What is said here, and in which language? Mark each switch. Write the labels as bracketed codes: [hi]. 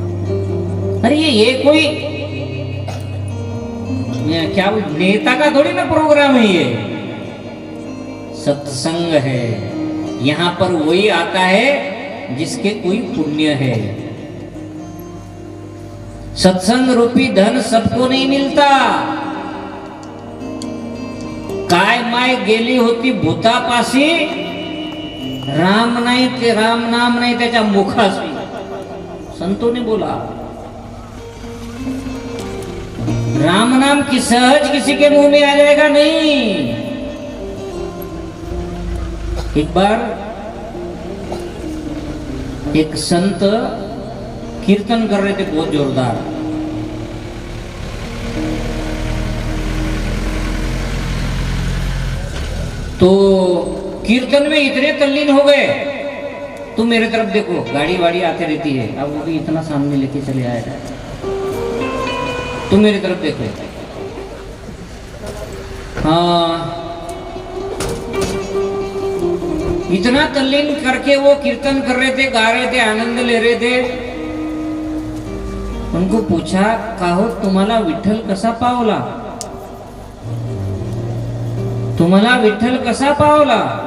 [hi] अरे ये कोई क्या नेता का थोड़ी ना प्रोग्राम है, ये सत्संग है। यहाँ पर वही आता है जिसके कोई पुण्य है। सत्संग रूपी धन सबको नहीं मिलता। [mr] काय माय गेली होती भूतापाशी, राम नाही ते राम नाम नाही त्याच्या मुखाशी, [hi] संतों ने बोला। राम नाम की सहज किसी के मुंह में आ जाएगा नहीं। एक बार एक संत कीर्तन कर रहे थे बहुत जोरदार, तो कीर्तन में इतने तल्लीन हो गए, तुम मेरे तरफ देखो, गाड़ी वाड़ी आते रहती है, अब वो भी इतना सामने लेके चले आएगा, तुम मेरी तरफ देखो। हाँ, इतना तल्लीन करके वो कीर्तन कर रहे थे, गा रहे थे, आनंद ले रहे थे। उनको पूछा, [mr] काहो तुम्हाला विठ्ठल कसा पावला, तुम्हाला विठ्ठल कसा पावला?